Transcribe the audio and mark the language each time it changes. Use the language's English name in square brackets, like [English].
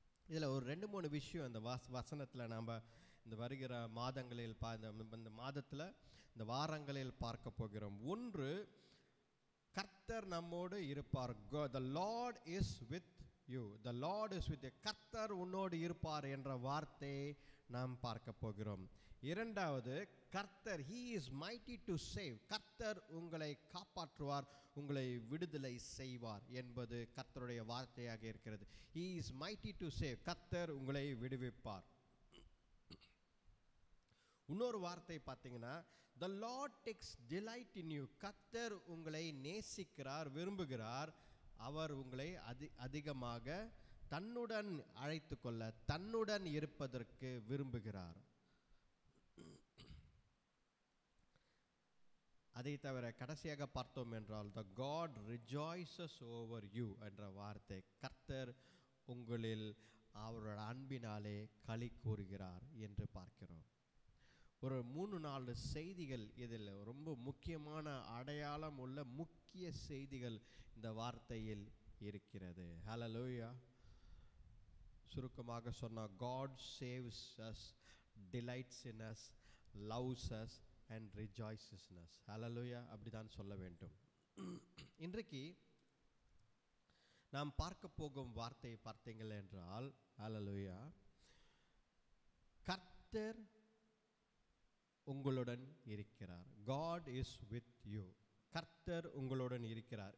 [Tamil] இதில் ஒரு 2-3 விஷயம் இந்த வசனத்தில் நாம் இந்த வருகிற மாதங்களில் இந்த மாதத்தில் இந்த வாரங்களில் பார்க்க போகிறோம். ஒன்று, கர்த்தர் நம்மோடு இருப்பார். [English] The Lord is with you. [Tamil] The Lord is with you. கர்த்தர் உன்னோடு இருப்பார் என்ற வார்த்தையை நாம் பார்க்க போகிறோம். இரண்டாவது, கர்த்தர் [English] he is mighty to save. [Tamil] கர்த்தர் உங்களை காப்பாற்றுவார், உங்களை விடுதலை செய்வார் என்பது கர்த்தருடைய வார்த்தையாக இருக்கிறது. [English] he is mighty to save. [Tamil] கர்த்தர் உங்களை விடுவிப்பார். இன்னொரு வார்த்தை பார்த்தீங்கன்னா, [English] the Lord takes delight in you. [Tamil] கர்த்தர் உங்களை நேசிக்கிறார், விரும்புகிறார். அவர் உங்களை அதிகமாக தன்னுடன் அழைத்து கொள்ள, தன்னுடன் இருப்பதற்கு விரும்புகிறார். அதை தவிர கடைசியாக பார்த்தோம் என்றால், [English] the God rejoices over you [Tamil] என்ற வார்த்தை, கர்த்தர் உங்களில் அவரோட அன்பினாலே களி கூறுகிறார் என்று பார்க்கிறோம். ஒரு 3-4 செய்திகள் இதில் ரொம்ப முக்கியமான அடையாளம் உள்ள முக்கிய செய்திகள் இந்த வார்த்தையில் இருக்கிறது. ஹalleluya. சுருக்கமாக சொன்னால், [English] God saves us, delights in us, loves us and rejoices in us. [Tamil] ஹalleluya. அப்படிதான் சொல்ல வேண்டும். இன்றைக்கு நாம் பார்க்க போகும் வார்த்தை பார்த்தீங்கள் என்றால், ஹalleluya, கர்த்தர் உங்களுடன் இருக்கிறார். [English] God is with you. [Tamil] கர்த்தர் உங்களுடன் இருக்கிறார்.